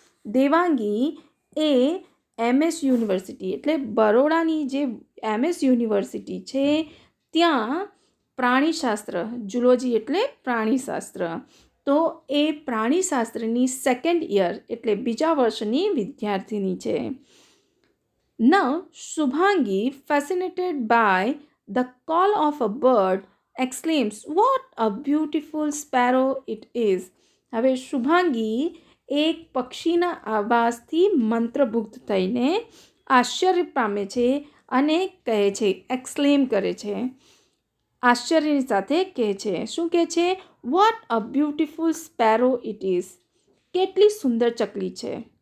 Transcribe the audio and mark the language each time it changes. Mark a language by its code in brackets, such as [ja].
[gu] દેવાંગી એ MS university એટલે બરોડાની જે MS university છે ત્યાં પ્રાણીશાસ્ત્ર, ઝૂલોજી એટલે પ્રાણીશાસ્ત્ર, તો એ પ્રાણીશાસ્ત્રની સેકન્ડ યર એટલે બીજા વર્ષની વિદ્યાર્થીની છે. [en] Now Shubhangi, fascinated by the call of a bird, exclaims, "What a beautiful sparrow it is!" [gu] હવે શુભાંગી એક પક્ષીના આવાજથી મંત્રમુગ્ધ થઈને આશ્ચર્ય પામે છે અને કહે છે, એક્સક્લેમ કરે છે, આશ્ચર્યની સાથે કહે છે. શું કહે છે? [en] "What a beautiful sparrow it is." [gu] કેટલી સુંદર ચકલી છે.